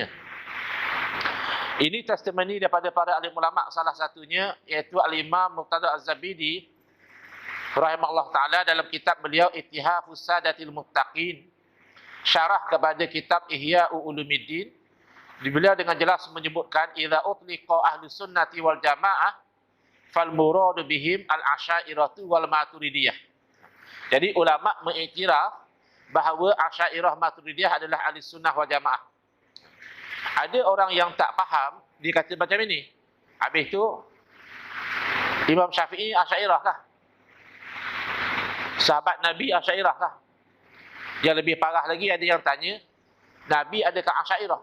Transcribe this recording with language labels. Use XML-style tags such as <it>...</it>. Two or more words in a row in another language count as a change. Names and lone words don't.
<ms>Ini testimoni daripada para alim ulama, salah satunya iaitu Al-Imam Muqtada Az-Zabidi</ms> <ar>رحمه الله تعالى</ar> <ms>dalam kitab beliau Ittihafus Sadatil Muttaqin, syarah kepada kitab Ihya Ulumuddin. Beliau dengan jelas menyebutkan</ms> <ar>إذا أطلق أهل السنة والجماعة فالمراد بهم الأشعرية والماتريدية.</ar> <ms>Jadi ulama mengiktiraf bahawa Asy'ariyah Maturidiyah adalah</ms> <ar>أهل السنة والجماعة.</ar> <ms>Ada orang yang tak faham, dia kata macam ini. Habis itu Imam Syafi'i Asy'ariyah kah? Sahabat Nabi Asy'ariyah kah? Yang lebih parah lagi, ada yang tanya, Nabi adakah Asy'ariyah?</ms>